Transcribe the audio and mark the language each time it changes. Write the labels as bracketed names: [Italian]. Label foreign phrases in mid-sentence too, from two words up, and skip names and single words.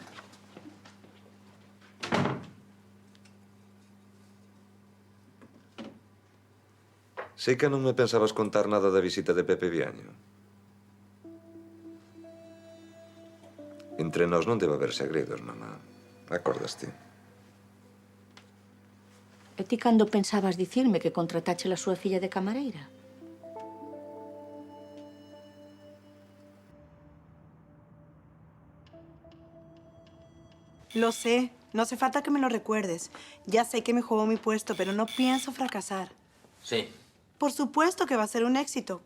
[Galician] Sei que non me pensabas contar nada da visita de Pepe Viaño. Entre nós non debe haber segredos, mamá. Acordaste? E ti cando pensabas dicirme que contratache a súa filla de camareira? [Spanish] Lo sé. No hace falta que me lo recuerdes. Ya sé que me jugó mi puesto, pero no pienso fracasar. Sí. Por supuesto que va a ser un éxito.